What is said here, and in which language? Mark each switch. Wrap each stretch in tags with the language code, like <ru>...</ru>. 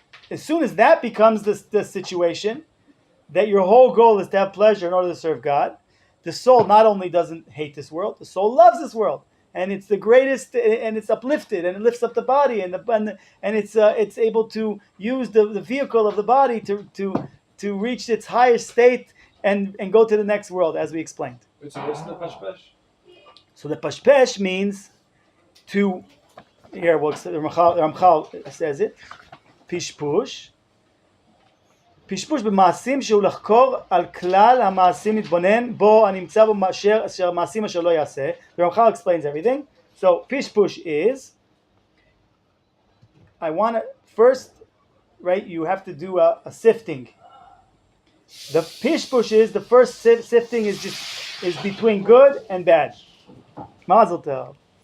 <en>as soon as that becomes the situation, that your whole goal is to have pleasure in order to serve God, the soul not only doesn't hate this world, the soul loves this world, and it's the greatest, and it's uplifted, and it lifts up the body, and it's able to use the vehicle of the body to reach its highest state and go to the next world, as we explained. So what's the pashpesh? So the pashpesh means to, here, Ramchal says it, pishpush.</en> <he>פשפוש במעשים שהוא לחקור על כלל המעשים להתבונן בו הנמצא בו אשר מעשים אשר לא יעשה.</he> <en>The Ramchal explains everything. So pishpush is, I want to first, right, you have to do a sifting. The pishpush is, the first sifting is between good and bad. Mazel tov.</en>